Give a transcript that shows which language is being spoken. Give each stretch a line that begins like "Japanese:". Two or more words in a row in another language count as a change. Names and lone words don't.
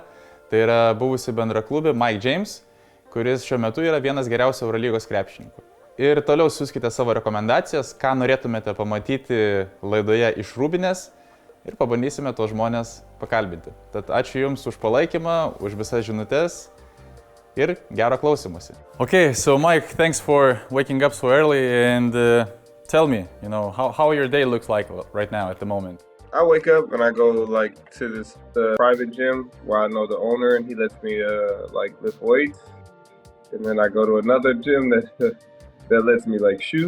Lithuanian: Tai yra buvusi bendraklubė James, kuris šiuo metu yra vienas geriausių Eurolygos krepšininkų. Ir toliau siųskite savo rekomendacijas, ką norėtumėte pamatyti laidoje iš rūbinės ir pabandysime tos žmonės pakalbinti. Tad ačiū Jums už palaikymą, už visas žinutes. Ir gero klausymosi.
English: Okay, so Mike, thanks for waking up so early and tell me, how your day looks like right now at the moment. I wake up and I go to this private gym where I know the owner and he lets me lift weights. And then I go to another gym that lets me shoot.